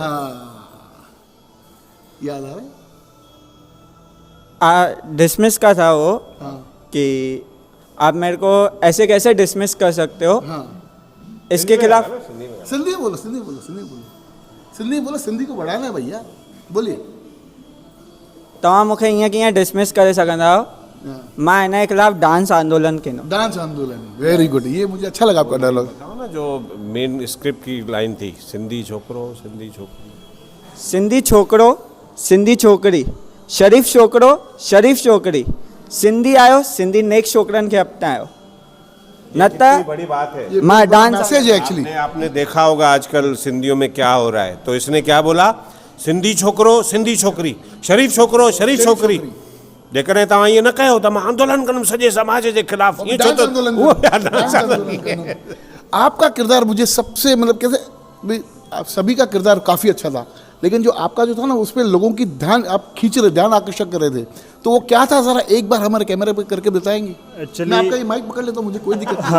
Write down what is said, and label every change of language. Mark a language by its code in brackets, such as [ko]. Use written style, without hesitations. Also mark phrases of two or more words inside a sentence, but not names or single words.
[hi] हाँ, याद आ रहा है? डिसमिस का था वो। कि आप मेरे को ऐसे कैसे डिसमिस कर सकते हो। इसके खिलाफ सिंधी बोलो, सिंधी बोलो, सिंधी बोलो, सिंधी बोलो, सिंधी को बढ़ाना है भैया, बोलिए। [sd] तव्हां मूंखे ईअं कीअं डिसमिस करे सघंदा आहियो मां एना के खिलाफ डांस आंदोलन के नो। [hi] डांस आंदोलन, [en] very good, [hi] ये मुझे अच्छा लगा आपका डायलॉग। बताओ ना जो मेन स्क्रिप्ट की लाइन थी, [sd] सिंधी छोकरो सिंधी छोकरी। सिंधी छोकरो सिंधी छोकरी, शरीफ छोकरो शरीफ छोकरी, सिंधी आयो सिंधी नेक छोकरन के अपनायो। न त [hi] बड़ी बात है, [sd] मां डांस [hi] मैसेज है एक्चुअली। आपने देखा होगा आजकल सिंधियों में क्या हो रहा है, तो इसने क्या बोला, [sd] सिंधी छोकरो सिंधी छोकरी, शरीफ छोकरो शरीफ छोकरी। जेकॾहिं तव्हां ईअं न कयो त मां आंदोलन कंदुमि सॼे समाज जे खिलाफ़। ईअं छो तो [hi] आपका किरदार मुझे सबसे मतलब कैसे भी, आप सभी का किरदार काफ़ी अच्छा था, लेकिन जो आपका जो था ना उस पर लोगों की ध्यान आप खींच रहे, ध्यान आकर्षक कर रहे थे, तो वो क्या था ज़रा एक बार हमारे कैमरे पे करके बताएंगे? [en] Actually- [hi] मैं आपका ये माइक पकड़ लेता हूँ, मुझे कोई दिक्कत नहीं।